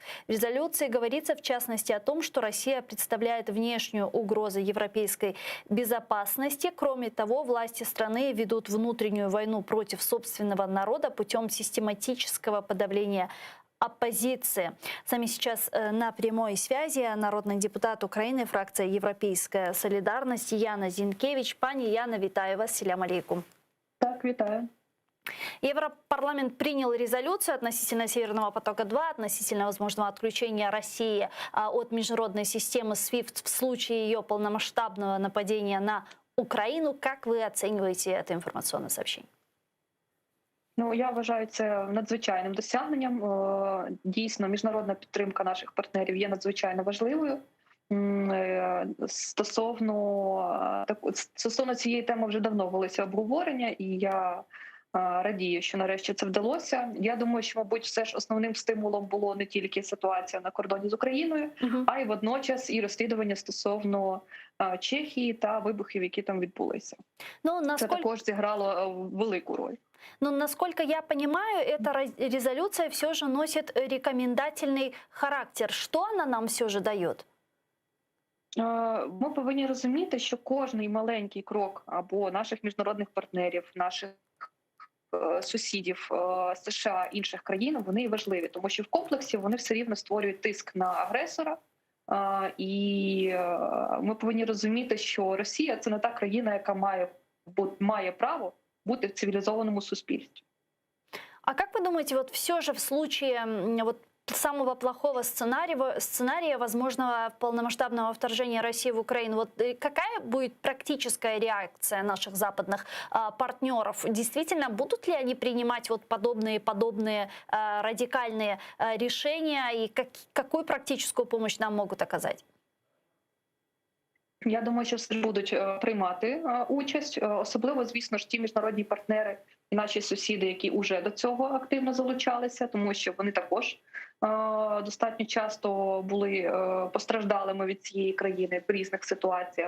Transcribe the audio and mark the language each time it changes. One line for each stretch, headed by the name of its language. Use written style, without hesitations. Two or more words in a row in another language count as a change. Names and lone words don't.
Russian: В резолюции говорится в частности о том, что Россия представляет внешнюю угрозу европейской безопасности. Кроме того, власти страны ведут внутреннюю войну против собственного народа путем систематического подавления оппозиции. С нами сейчас на прямой связи народный депутат Украины, фракция «Европейская солидарность» Яна Зінкевич.
Ukrainian: Пані Яна, вітаю вас.
Crimean Tatar: Селям алейкум.
Ukrainian: Так, вітаю.
Russian: Европарламент принял резолюцию относительно Северного потока-2, относительно возможного отключения России от международной системы SWIFT в случае ее полномасштабного нападения на Украину. Как вы оцениваете это информационное сообщение?
Ukrainian: Ну, я вважаю це надзвичайним досягненням. Дійсно, міжнародна підтримка наших партнерів є надзвичайно важливою. Стосовно цієї теми вже давно велися обговорення, і я радію, що нарешті це вдалося. Я думаю, що, мабуть, все ж основним стимулом було не тільки ситуація на кордоні з Україною, а й водночас і розслідування стосовно Чехії та вибухів, які там відбулися. Це також зіграло велику роль.
Russian: Но, насколько я понимаю, эта резолюция все же носит рекомендательный характер. Что она нам все же дает?
Ukrainian: Ми повинні розуміти, що кожний маленький крок або наших міжнародних партнерів, наших сусідів США, інших країн, вони важливі, тому що в комплексі вони все рівно створюють тиск на агресора. І ми повинні розуміти, що Росія – це не та країна, яка має право бути в цивилизованном суспільстве.
Russian: А как вы думаете, вот все же в случае вот самого плохого сценария возможного полномасштабного вторжения России в Украину, вот какая будет практическая реакция наших западных партнеров? Действительно, будут ли они принимать вот подобные радикальные решения и какую практическую помощь нам могут оказать?
Ukrainian: Я думаю, що все ж будуть приймати участь, особливо, звісно ж, ті міжнародні партнери і наші сусіди, які вже до цього активно залучалися, тому що вони також достатньо часто були постраждалими від цієї країни в різних ситуаціях.